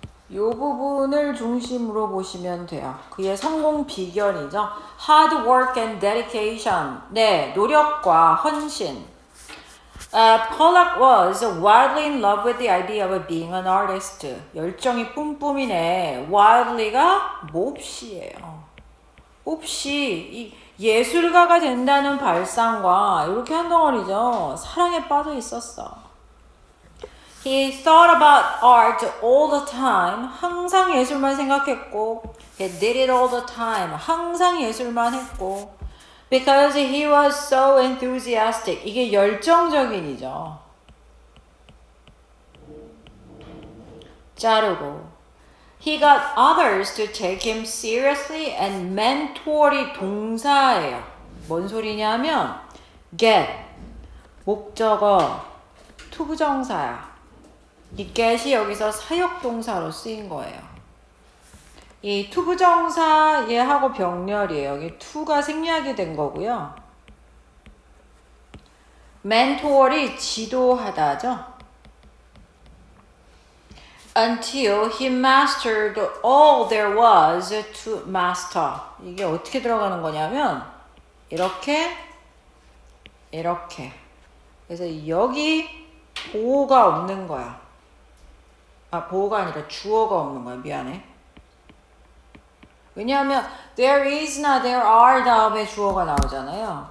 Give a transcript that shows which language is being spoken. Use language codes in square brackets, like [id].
[ko] 요 부분을 중심으로 보시면 돼요. 그의 성공 비결이죠. [en] Hard work and dedication. [ko] 네, 노력과 헌신. [en] Pollock was wildly in love with the idea of being an artist. [ko] 열정이 뿜뿜이네. wildly가 몹시예요. 몹시 이 예술가가 된다는 발상과 이렇게 한 덩어리죠. 사랑에 빠져 있었어. [en] He thought about art all the time. [ko] 항상 예술만 생각했고 [en] He did it all the time. [ko] 항상 예술만 했고 [en] Because he was so enthusiastic. [ko] 이게 열정적인이죠. 자르고 [en] He got others to take him seriously and mentor이 동사예요. [ko] 뭔 소리냐면 get, 목적어, 투부정사야. 이 get이 여기서 사역동사로 쓰인 거예요. 이 투부정사 얘하고 병렬이에요. 여기 to가 생략이 된 거고요. mentor이 지도하다죠. [en] Until he mastered all there was to master. [ko] 이게 어떻게 들어가는 거냐면 이렇게 그래서 여기 보호가 없는 거야. 보호가 아니라 주어가 없는 거야. 미안해. 왜냐하면 there is나 there are 다음에 주어가 나오잖아요.